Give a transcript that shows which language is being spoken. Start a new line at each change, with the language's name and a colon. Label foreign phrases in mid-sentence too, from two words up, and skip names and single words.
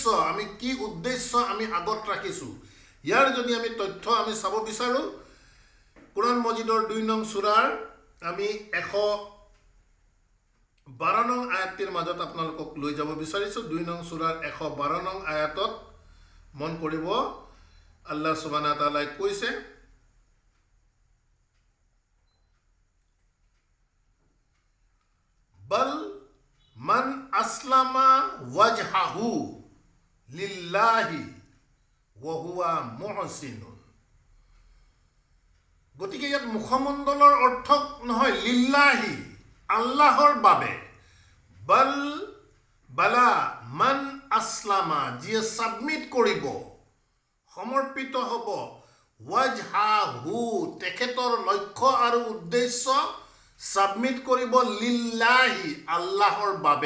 Assamese: আমি কি উদ্দেশ্য আমি আগত ৰাখিছোঁ, ইয়াৰ যদি আমি তথ্য আমি চাব বিচাৰোঁ, কোরআন মজিদৰ 2 নং সূৰাৰ আমি 112 নং আয়াতটিৰ মাজত আপোনালোকক লৈ যাব বিচাৰিছোঁ। 2 নং সূৰাৰ 112 নং আয়াতত মন কৰিব,
Arabic: الله سبحانه وتعالى
Assamese: কৈছে
Arabic: بلى من أسلم وجهه لله وهو محسن.
Assamese: গতিকে ইয়াত মুখমণ্ডলৰ অৰ্থ নহয় লিল্লাহি, আল্লাহৰ বাবে।
Arabic: بل بلى من أسلم,
Assamese: যিয়ে সাবমিট কৰিব, সমৰ্পিত হ'ব ৱাজহাহু তেখেতৰ লক্ষ্য আৰু উদ্দেশ্য সাবমিট কৰিব লিল্লাহি আল্লাহৰ বাবে।